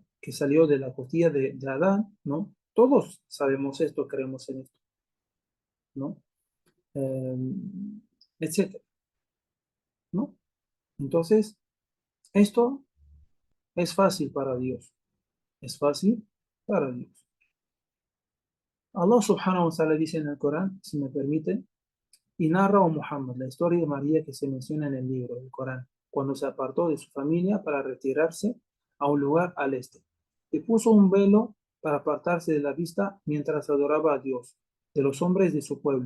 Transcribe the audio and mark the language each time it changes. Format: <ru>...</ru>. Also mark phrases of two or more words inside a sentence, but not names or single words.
<es>Que salió de la costilla de Adán, ¿no? Todos sabemos esto, creemos en esto, ¿no? Eh, etcétera, ¿no? Entonces, esto es fácil para Dios. Es fácil para Dios.</es> <ar>الله سبحانه وتعالى</ar> <es>dice en el Corán, si me permite, y narra a Muhammad la historia de María que se menciona en el libro del Corán, cuando se apartó de su familia para retirarse a un lugar al este, y puso un velo para apartarse de la vista mientras adoraba a Dios, de los hombres de su pueblo.</es>